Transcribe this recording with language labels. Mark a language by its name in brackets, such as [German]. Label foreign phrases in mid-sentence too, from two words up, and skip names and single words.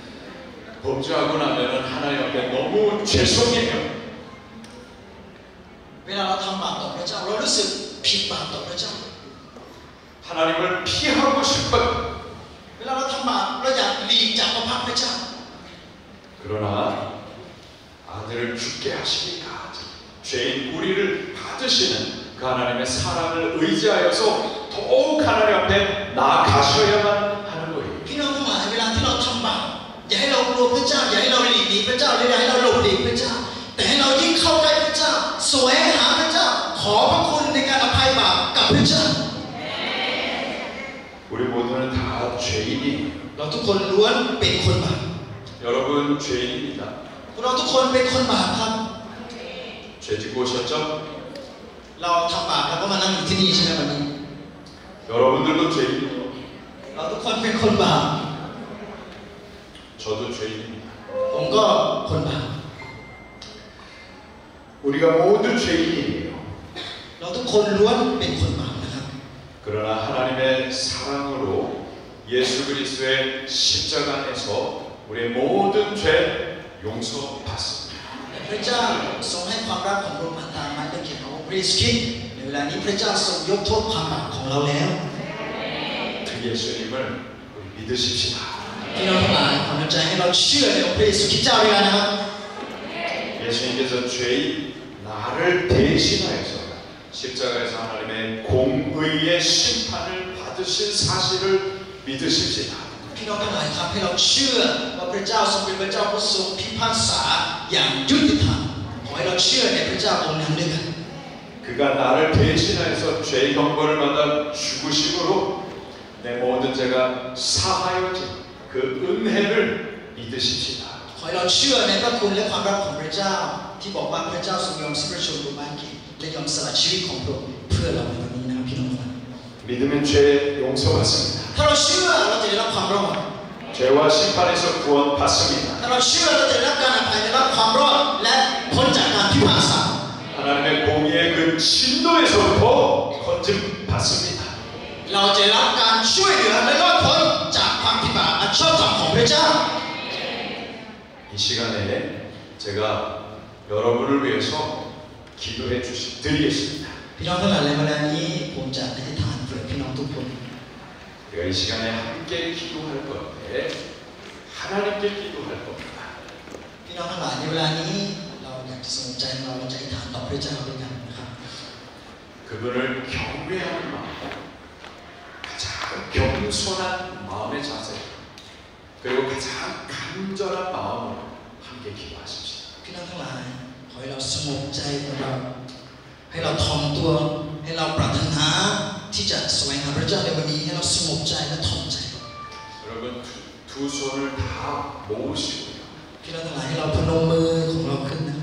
[Korean] 범죄하고 나면은 하나님 앞에 너무 죄송해요. [Thai] ระเจ้าเรารู้สึกผิดบาปต่อพระเจ้า [Korean] 하나님을 피하고 싶어요. [Thai] เวลาเราทำบาปเราอยากหลีกจากพระพักตร์พระเจ้า [Korean] 그러나 아들을 죽게 하시기까지 죄인 우리를 받으시는 그 하나님의 사랑을 의지하여서 더욱 하나님 앞에 나아가셔야만 하는 거예요. [Thai] พี่น้องทั้งหลายเวลาที่เราทำบาปอย่าให้เรากลัวพระเจ้าอย่าให้เราหลีกหนีพระเจ้าอย่าให้เราหลบหลีกพระเจ้าแต่ให้เรายิ่งเข้าใกล้พระเจ้าแสวงหาพระเจ้าขอพระคุณในการอภัยบาปกับพระเจ้า [Korean] 우리 모두는 다 죄인이에요. [Thai] เราทุกคนล้วนเป็นคนบาป [Korean] 여러분 죄인입니다. [Thai] เราทุกคนเป็นคนบาปครับ [Korean] 죄 짓고 오셨죠? [Thai] เราทำบาปแล้วก็มานั่งอยู่ที่นี่ใช่ไหมวันนี้ [Korean] 여러분들도 죄인이에요. [Thai] เราทุกคนเป็นคนบาป [Korean] 저도 죄인입니다. [Thai] ผมก็คนบาป [Korean] 우리가 모두 죄인이에요. [Thai] เราทุกคนล้วนเป็นคนบาปนะครับ [Korean] 그러나 하나님의 사랑으로 예수 그리스도의 십자가 안에서 우리의 모든 죄 용서받습니다. [Thai] พระเจ้าทรงให้ความรักของพระองค์ตามไม้ตะเคียนของพระเยซูคริสต์ในเวลานี้พระเจ้าทรงยกโทษความบาปของเราแล้ว [Korean] 그 예수님을 우리 믿으십시다. [Thai] พี่น้องทั้งหลายขอน้ำใจให้เราเชื่อในองค์พระเยซูคริสต์เจ้าด้วยกันนะครับ [Korean] 예수님께서 죄인 나를 대신하여서 십자가에서 하나님의 공의의 심판을 받으신 사실을 믿으십시다. [Thai] พี่น้องทั้งหลายครับให้เราเชื่อว่าพระเจ้าทรงเป็นพระเจ้าผู้ทรงพิพากษาอย่างยุติธรรมขอให้เราเชื่อในพระเจ้าองค์นั้นด้วยกัน [Korean] 그가 나를 대신하여서 죄 형벌을 받아 죽으심으로 내 모든 죄가 사하여진 그 은혜를 믿으십시다. [Thai] ขอให้เราเชื่อในพระคุณและความรักของพระเจ้าที่บอกว่าพระเจ้าทรงยอมสิ้นพระชนม์บนไม้กางเขนและยอมสละชีวิตของพระองค์เพื่อเราในวันนี้นะครับพี่น้อง [Korean] 믿으면 죄 용서받습니다. [Thai] ถ้าเราเชื่อเราจะได้รับความรอด [Korean] 죄와 심판에서 구원받습니다. [Thai] ถ้าเราเชื่อเราจะได้รับการอภัยได้รับความรอดและพ้นจากการพิพากษา [Korean] 하나님의 공의의 그 진노에서부터 건짐받습니다. [Thai] เราจะได้รับการช่วยเหลือและรอดพ้นจากความผิดบาปอันชอบธรรมของพระเจ้า [Korean] 이 시간에 제가 여러분을 위해서 기도해 드리겠습니다. [Thai] พี่น้องทั้งหลายในเวลานี้ผมจะอธิษฐานเพื่อพี่น้องทุกคน [Korean] 우리가 이 시간에 함께 기도할 건데 하나님께 기도할 겁니다. [Thai] พี่น้องทั้งหลายในเวลานี้เราอยากจะสนใจเราจะอธิษฐานต่อพระเจ้าด้วยกันนะครับ [Korean] 그분을 경외하는 마음, 가장 겸손한 마음의 자세, 그리고 가장 간절한 마음으로 함께 기도하십시오. [Thai] พี่น้องทั้งหลายขอให้เราสงบใจของเราให้เราถ่อมตัวให้เราปรารถนาที่จะแสวงหาพระเจ้าในวันนี้ให้เราสงบใจและถ่อมใจ [Korean] 여러분 두 손을 다 모으시고요. [Thai] พี่น้องทั้งหลายให้เราพนมมือของเราขึ้นนะครับ